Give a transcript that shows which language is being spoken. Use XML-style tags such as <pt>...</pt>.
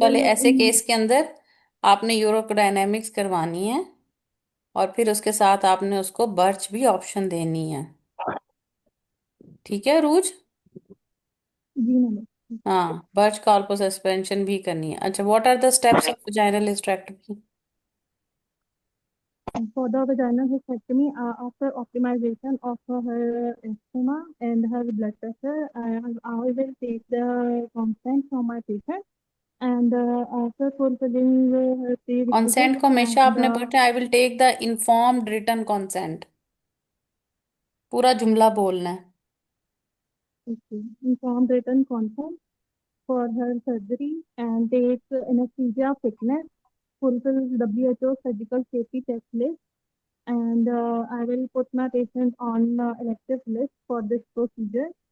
<hi>वाले ऐसे केस के अंदर आपने यूरोडायनेमिक्स करवानी है, और फिर उसके साथ आपने उसको बर्च भी ऑप्शन देनी है, ठीक है रूज? जी मैडम। हाँ, बर्च कॉर्पो सस्पेंशन भी करनी है। अच्छा,</hi> <en>What are the steps of vaginal hysterectomy? For the vaginal hysterectomy, after optimization of her asthma and her blood pressure, I will take the consent from my patient, and after fulfilling her prerequisites</en> <hi>consent को हमेशा</hi> <en>and</en> <hi>आपने बोलना</hi> <en>I will take the informed written consent,</en> <hi>पूरा जुमला बोलना है।</hi> <en>informed written consent for her surgery, and take anesthesia fitness, fulfill WHO surgical safety checklist, and I will put my patient on elective list for this procedure.</en>